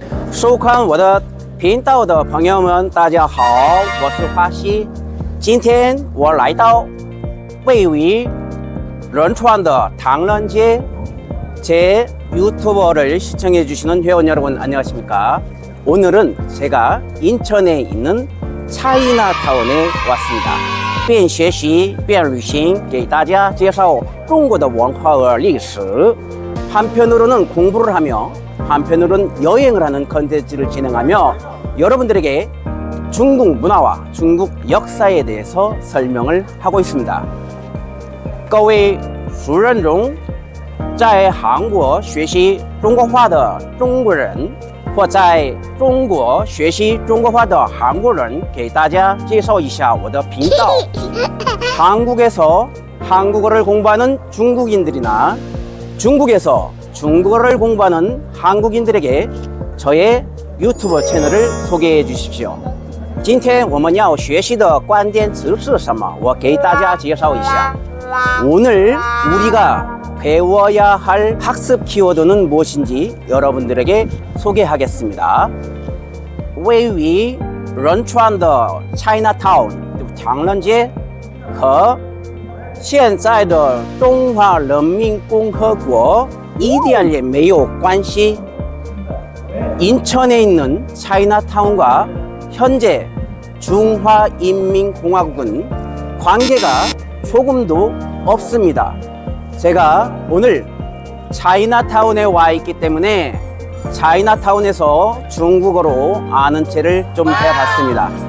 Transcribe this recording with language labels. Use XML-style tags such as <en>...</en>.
<zh>收看我的频道的朋友们，大家好，我是花溪。今天我来到位于仁川的唐人街，</zh> <ko>제 유튜버를 시청해 주시는 회원 여러분 안녕하십니까? 오늘은 제가 인천에 있는 차이나타운에 왔습니다.</ko> <zh>边学习边旅行给大家介绍中国的文化和历史.</zh> <ko>한편으로는 공부를 하며 한편으로는 여행을 하는 컨텐츠를 진행하며 여러분들에게 중국 문화와 중국 역사에 대해서 설명을 하고 있습니다.</ko> <zh>各位熟人中在韩国学习中国话的中国人或在中国学习中国话的韩国人给大家介绍一下我的频道.</zh> <ko>한국에서 한국어를 공부하는 중국인들이나 중국에서 중국어를 공부하는 한국인들에게 저의 유튜브 채널을 소개해 주십시오.</ko> <zh>今天我们要学习的关键词是什么？我给大家介绍一下.</zh> <ko>오늘 우리가 배워야 할 학습 키워드는 무엇인지 여러분들에게 소개하겠습니다.</ko> <zh>位于仁川的 Chinatown 唐人街和现在的中华人民共和国一点也没有关系.</zh> <ko>인천에 있는 차이나타운과 현재 중화인민공화국은 관계가 조금도 없습니다. 제가 오늘 차이나타운에 와 있기 때문에 차이나타운에서 중국어로 아는 체를 좀 해봤습니다.</ko>